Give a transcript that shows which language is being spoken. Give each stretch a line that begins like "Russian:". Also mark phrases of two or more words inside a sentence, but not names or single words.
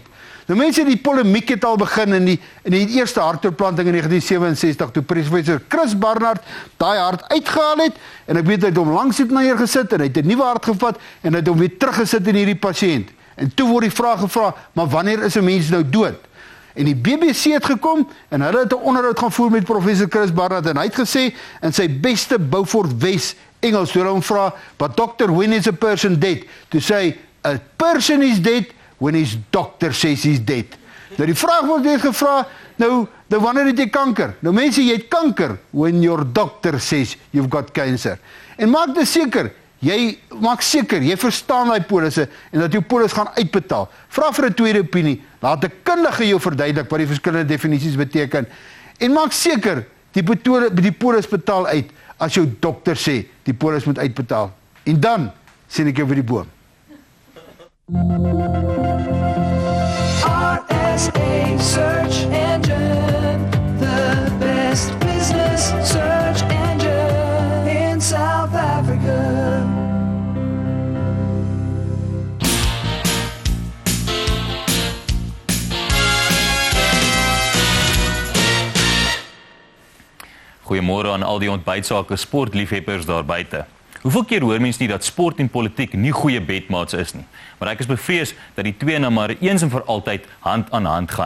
Afrikaans: Nou mense, die polemiek het al begin in die eerste hartoortplanting in 1967, toe professor Chris Barnard daai hart uitgehaal het, en ek weet hy het hom langs dit neergesit, en hy het 'n nuwe hart gevat, en hy het hom weer teruggesit in hierdie pasiënt. En toe word die vraag gevra, maar wanneer is 'n mens nou dood? En die BBC het gekom, en hulle het 'n onderhoud gaan voer met professor Chris Barnard, en hy het gesê, in sy beste Beaufort Wes Engels, toe hulle hom vra,
English: but doctor, when is a person dead? To say, a person is dead when his doctor says he's dead.
Afrikaans: Nou die vraag word weer gevra, nou wanneer het jy kanker? Nou mense, jy het kanker,
English: when your doctor says you've got cancer.
Afrikaans: En maak seker, jy verstaan die polisse, en dat jou polis gaan uitbetaal. Vra vir 'n tweede opinie, laat 'n kundige jou verduidelik wat die verskillende definisies beteken, en maak seker, die polis betaal uit, as jou dokter sê, die polis moet uitbetaal. En dan, sien ek jou vir die boom.
English: RSA Search Engine, the best business search engine in South Africa.
Afrikaans: Goeiemôre aan al die ontbytsake sportliefhebbers daar buite. Hoeveel keer hoor mens nie dat sport en politiek nie goeie bedmaats is nie, maar ek is bevrees dat die twee nou maar eens en vir altyd hand aan hand gaan.